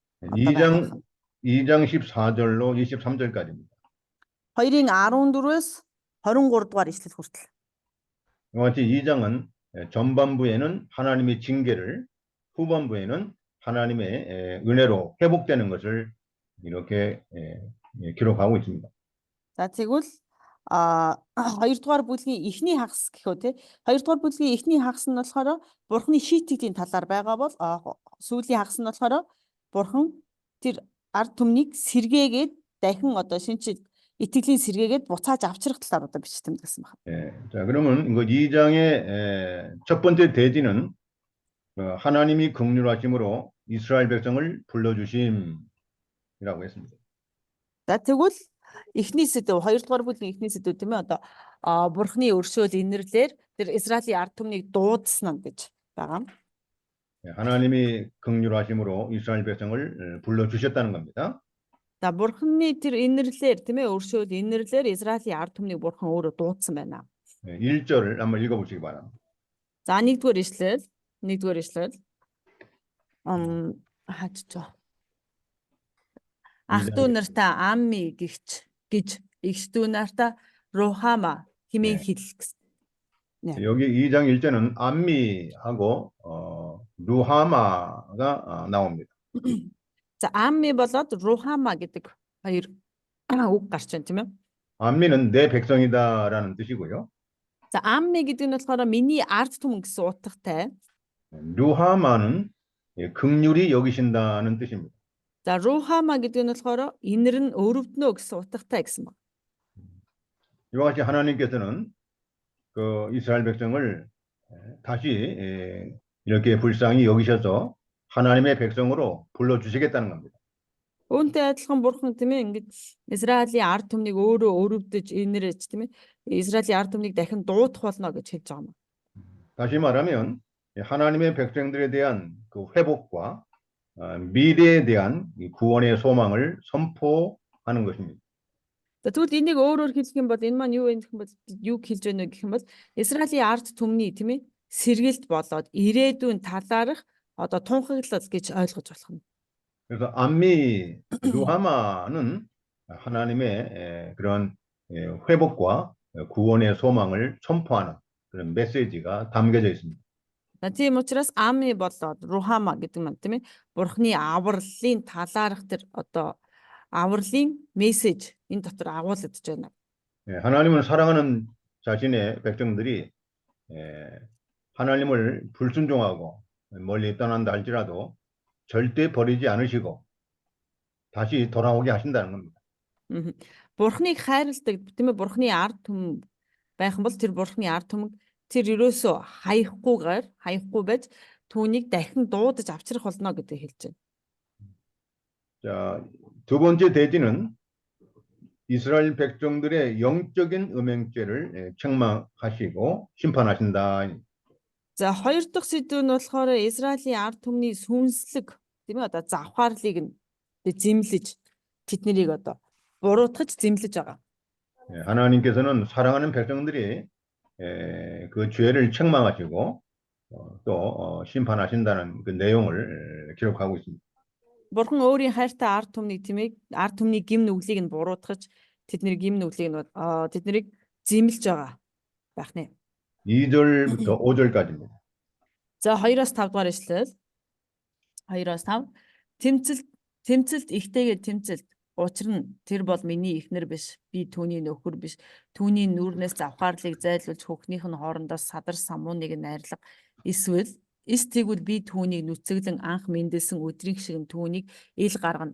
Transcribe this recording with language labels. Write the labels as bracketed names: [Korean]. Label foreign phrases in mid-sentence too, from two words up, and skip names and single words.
[Korean] 2장 14절로 23절까지입니다. [Mongolian] 2-14-өөс 23 дугаар ишлэл хүртэл. [Korean] 이와 같이 2장은 전반부에는 하나님의 징계를, 후반부에는 하나님의 은혜로 회복되는 것을 이렇게 기록하고 있습니다. [Mongolian] За тэгвэл хоёрдугаар бүлгийн эхний хагас гэхөө тий. Хоёрдугаар бүлгийн эхний хагас нь болохоор бурхны шийтгэлийн талаар байгаа бол сүүлийн хагас нь болохоор бурхан тэр ард түмнийг сэргээгээд дахин одоо шинжил итгэлийн сэргээгээд буцааж авчрах талаар одоо бичсэн гэсэн байна. [Korean] 자, 그러면 이거 2장의 첫 번째 대지는 하나님이 긍휼하심으로 이스라엘 백성을 불러주심이라고 했습니다. [Mongolian] За тэгвэл эхний сэдв хоёрдугаар бүлгийн эхний сэдв тийм ээ одоо бурхны өршөөл инэрлэр тэр Израилийн ард түмнийг дуудсан нь гэж байгаа. [Korean] 하나님이 긍휼하심으로 이스라엘 백성을 불러주셨다는 겁니다. [Mongolian] За бурхны тэр инэрлэр тийм ээ өршөөл инэрлэр Израилийн ард түмнийг бурхан өөрөө дуудсан байна. [Korean] 1절을 한번 읽어보시기 바랍니다. [Mongolian] За нэгдүгээр ишлэл хаач ах トゥ нартаа амми гэж эгч トゥ нартаа рухама хэмээн хэлэх гэсэн. [Korean] 여기 2장 1절은 암미하고 루하마가 나옵니다. [Mongolian] За амми болоод рухама гэдэг хоёр үг гарч байна тийм ээ. [Korean] 암미는 내 백성이다라는 뜻이고요. [Mongolian] За амми гэдэг нь болохоор миний ард түмэн гэсэн утгатай. [Korean] 루하마는 긍휼히 여기신다는 뜻입니다. [Mongolian] За рухама гэдэг нь болохоор инэр нь өрөвднө гэсэн утгатай гэсэн байна. [Korean] 이와 같이 하나님께서는 그 이스라엘 백성을 다시 이렇게 불쌍히 여기셔서 하나님의 백성으로 불러주시겠다는 겁니다. [Mongolian] Үүнтэй адилхан бурхан тийм ээ ингэж Израилийн ард түмнийг өөрөө өрөвдөж инэрэж тийм ээ Израилийн ард түмнийг дахин дуудах болно гэж хэлж байгаа юм. [Korean] 다시 말하면 하나님의 백성들에 대한 그 회복과 미래에 대한 구원의 소망을 선포하는 것입니다. [Mongolian] Тэгвэл энийг өөрөөр хэлэх юм бол энэ маань юу вэ гэх юм бол юу хэлж байна вэ гэх юм бол Израилийн ард түмний тийм ээ сэргэлт болоод ирээдүйн талаарх одоо тунхаглал гэж ойлгож болох юм. [Korean] 그래서 암미 루하마는 하나님의 그런 회복과 구원의 소망을 선포하는 그런 메시지가 담겨져 있습니다. [Mongolian] Тийм учраас амми болоод рухама гэдэг нь тийм ээ бурхны авралын талаарх тэр одоо авралын мессеж энэ дотор агуулгадж байна. [Korean] 하나님을 사랑하는 자신의 백성들이 하나님을 불순종하고 멀리 떠난다 할지라도 절대 버리지 않으시고 다시 돌아오게 하신다는 겁니다. [Mongolian] Бурхныг хайрладаг тийм ээ бурхны ард түмэн байх юм бол тэр бурхны ард түмэн тэр ерөөсөө хаяхгүй байж түүнийг дахин дуудаж авчрах болно гэдэг хэлж байна. [Korean] 자, 두 번째 대지는 이스라엘 백성들의 영적인 음행죄를 책망하시고 심판하신다. [Mongolian] За хоёр дахь сэдв нь болохоор Израилийн ард түмний сүнслэг тийм ээ одоо завхаарлыг нь зэмлэж тэднийг одоо буруутгаж зэмлэж байгаа. [Korean] 예, 하나님께서는 사랑하는 백성들이 그 죄를 책망하시고 또 심판하신다는 그 내용을 기록하고 있습니다. [Mongolian] Бурхан өөрийн хайртай ард түмнийг тийм ээ ард түмний гим нүглийг нь буруутгаж тэдний гим нүглийг нь тэднийг зэмлэж байгаа байх нэ. [Korean] 2절부터 5절까지입니다. [Mongolian] За 2-5 дугаар ишлэл. 2-5 тэмцэлт ихтэйгээр тэмцэлт. Учир нь тэр бол миний эхнэр биш. Би түүний нөхөр биш. Түүний нүрнээс завхаарлыг зайлуулж хөхнийх нь хоорондоос садар самууныг нь найрлах. Эсвэл эс тэгвэл би түүнийг нүцэглэн анх мэндэлсэн өдрийн шиг түүнийг ил гаргана.